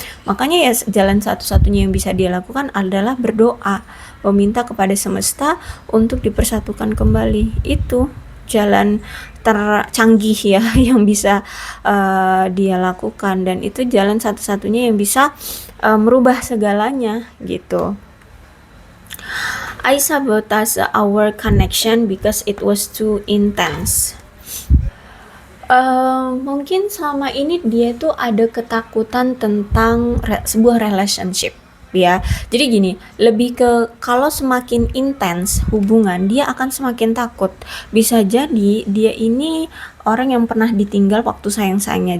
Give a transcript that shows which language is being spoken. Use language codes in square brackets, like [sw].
[id] Makanya ya jalan satu-satunya yang bisa dia lakukan adalah berdoa, meminta kepada semesta untuk dipersatukan kembali. Itu jalan tercanggih ya yang bisa dia lakukan, dan itu jalan satu-satunya yang bisa merubah segalanya gitu. [en] I sabotage our connection because it was too intense. [id] Mungkin selama ini dia tuh ada ketakutan tentang sebuah relationship ya. Jadi gini, lebih ke kalau semakin intens hubungan, dia akan semakin takut. Bisa jadi dia ini orang yang pernah ditinggal waktu sayang-sayangnya.